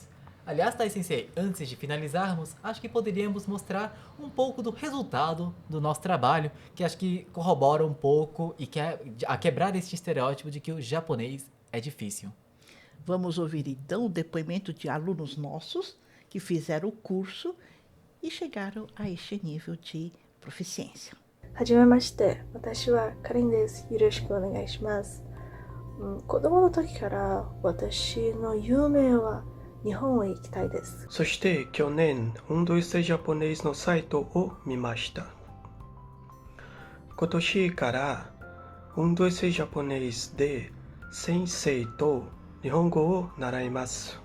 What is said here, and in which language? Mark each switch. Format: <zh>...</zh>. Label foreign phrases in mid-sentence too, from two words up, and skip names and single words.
<pt>Aliás, Tai Sensei, antes de finalizarmos, acho que poderíamos mostrar um pouco do resultado do nosso trabalho, que acho que corrobora um pouco e quer a quebrar este estereótipo de que o japonês é difícil. Vamos ouvir então o depoimento de alunos nossos que fizeram o curso e chegaram a este nível de proficiência.</pt> <ja>はじめまして、私はカリンです。よろしくお願いします。子供の時から私の夢は日本へ行きたいです。そして去年、運動室ジャポネーズのサイトを見ました。今年から運動室ジャポネーズで先生と日本語を習います。</ja>